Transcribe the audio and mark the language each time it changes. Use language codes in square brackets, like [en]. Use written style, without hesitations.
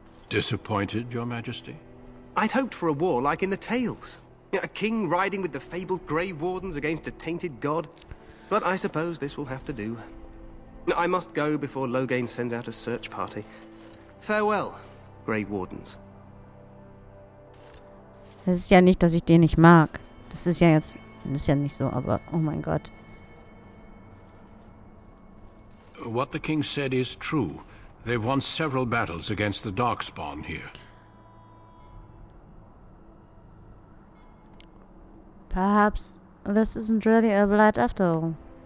[en] Disappointed, Your Majesty? I'd hoped for a war like in the tales. A king riding with the fabled Grey Wardens against a tainted god. But I suppose this will have to do. I must go before Loghain sends out a search party. Farewell, Grey Wardens. [de] Das ist ja nicht, dass ich den nicht mag. Das ist ja nicht so, aber oh mein Gott. [en] What the king said is true. They've won several battles against the Darkspawn here. Perhaps this isn't really a blight after all.